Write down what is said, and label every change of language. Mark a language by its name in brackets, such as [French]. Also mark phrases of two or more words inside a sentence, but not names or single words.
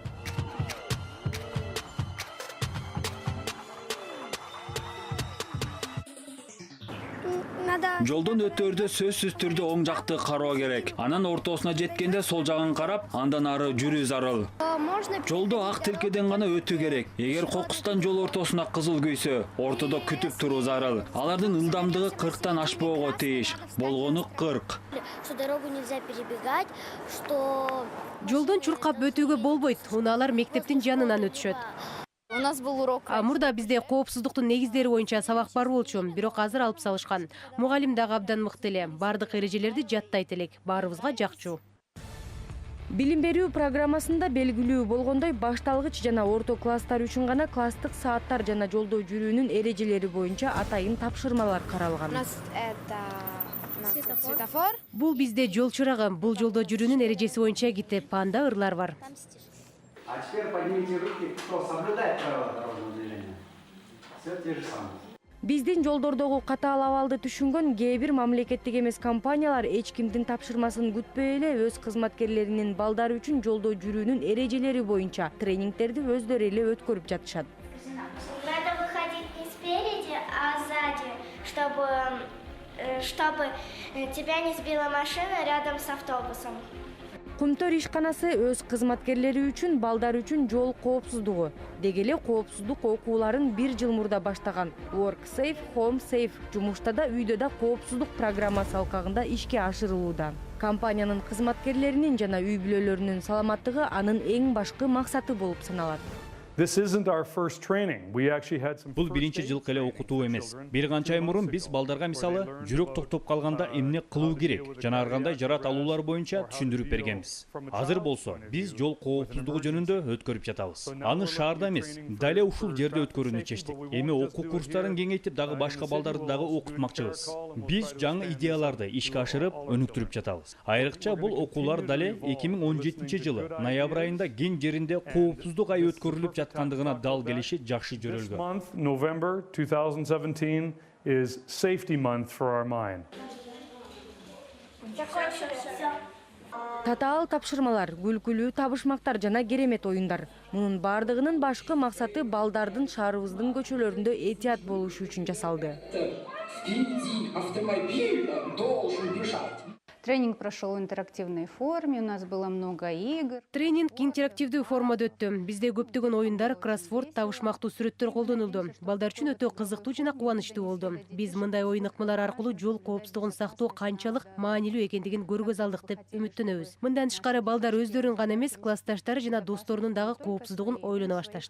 [Kyrgyz] Жолдон өтөөрдө сөзсүз түрдө оң жакты кароо керек. Анан ортосуна жеткенде сол жагын карап, андан ары жүрүү зарыл. Жолдо ак тилкеден гана өтүү керек. Эгер кокустан жол ортосуна кызыл күйсө, ортодо күтүп туруу зарыл. Алардын ылдамдыгы 40тан ашпоого тийиш. Болгону 40. [Russian] Что дорогу нельзя перебегать, что [Kyrgyz] Жолдон чуркап өтүүгө болбойт. Унаалар мектептин жанынан өтүшөт. [Russian] У нас был урок. [Kyrgyz] Мурда бизде коопсуздуктун негиздери боюнча сабак бар болчу, бирок азыр алып салышкан. Мугалим дагы абдан мыкты эле. Бардык эрежелерди жаттайт элек. Баарыбызга жакчу. Билим берүү программасында белгилүү болгондой башталгыч жана орто класстар үчүн гана класстык сааттар жана жолдо жүрүүнүн эрежелери боюнча атайын тапшырмалар каралган. [Russian] У нас это светофор. [Kyrgyz] Бул бизде жол чырагы, бул жолдо жүрүүнүн эрежеси боюнча китеп, анда ырлар бар. [Russian] А теперь поднимите руки, кто соблюдает правила дорожного движения. Все те же самые. [Kyrgyz] Биздин жолдордогу катаал абалды түшүнгөн кээ бир мамлекеттик эмес компаниялар эч кимдин тапшырмасын күтпөй эле өз кызматкерлеринин балдары үчүн жолдо жүрүүнүн эрежелери боюнча тренингтерди өздөрү эле өткөрүп жатышат. [Russian] надо выходить не спереди, а сзади, чтобы тебя не сбила машина рядом с автобусом. [Kyrgyz] Кумтөр ишканасы өз кызматкерлери үчүн балдар үчүн жол коопсуздугу деги эле коопсуздук окууларын 1 жыл мурда баштаган Work Safe, Home Safe жумушта да үйдө да коопсуздук программасы алкагында ишке ашырылууда. Компаниянын кызматкерлеринин жана үй бүлөлөрүнүн саламаттыгы анын эң башкы максаты болуп саналат. [English] This isn't our first training. We actually had some [Kyrgyz] Бул биринчи жылкы эле окутуу эмес. Бир канча ай мурун биз балдарга мисалы жүрөк токтоп калганда эмне кылуу керек жана ар кандай жарат алуулар боюнча түшүндүрүп бергенбиз. Азыр болсо биз жол коопсуздугу жөнүндө өткөрүп жатабыз. Аны шаарда эмес, дале ушул жерде өткөрүүнү чечтик. Эми окуу курстарын кеңейтип дагы башка балдарды дагы окутмакчыбыз. Биз жаңы идеяларды ишке ашырып, өнүктүрүп жатабыз. Айрыкча бул окуулар дале 2017-жылы ноябрь айында ген жеринде коопсуздук ай өткөрүлүп жаткандыгына дал келиши жакшы жөрөлгөн. [English] month, November 2017, is safety month for our mine. [Kyrgyz] Татаал тапшырмалар, күлкүлүү табышмактар жана керемет оюндар. Мунун бардыгынын башкы максаты балдардын шаарыбыздын көчөлөрүндө этият болушу үчүн жасалды. [Russian] Тренинг прошел в интерактивной форме, у нас было много игр. [Kyrgyz] Тренинг интерактивдүү формада өттү. Бизде көптөгөн оюндар, кроссворд, табышмактуу сүрөттөр колдонулду. Балдар үчүн өтө кызыктуу жана кубанычтуу болду. Биз мындай оюн ыкмалар аркылуу жол коопсуздугун сактоо канчалык маанилүү экендигин көргөз алдык деп үмүттөнөбүз. Мындан тышкары балдар өздөрүн гана эмес, классташтары жана досторунун дагы коопсуздугун ойлоно башташты.